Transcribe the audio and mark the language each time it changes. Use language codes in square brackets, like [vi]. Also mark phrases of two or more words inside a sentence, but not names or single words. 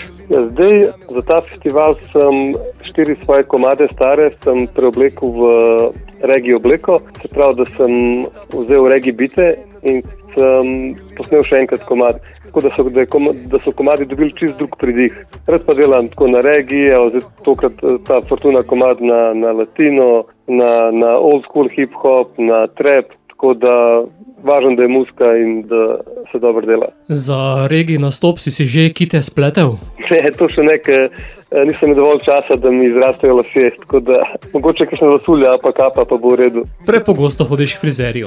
[sl] Ja, zdaj za ta festival sem 4 svoje komade stare, sem preoblekel v regij obleko, se pravi, da sem vzel regij bite in sem posnel še enkrat komad, tako da so komadi dobili čist drug pridih. Rad pa delam tako na regije, tokrat ta Fortuna komad na latino, na [en] old school hip-hop, [sl] na trap, tako da važno, da je muzika in da se dobro dela. Za regij nastop si že kite spletel? Ne, to še nekaj. Nisem dovolj časa, da mi izrastejo lasje, tako da mogoče kakšna lasulja, pa kapa, pa bo v redu. Prepogosto hodiš k frizerju?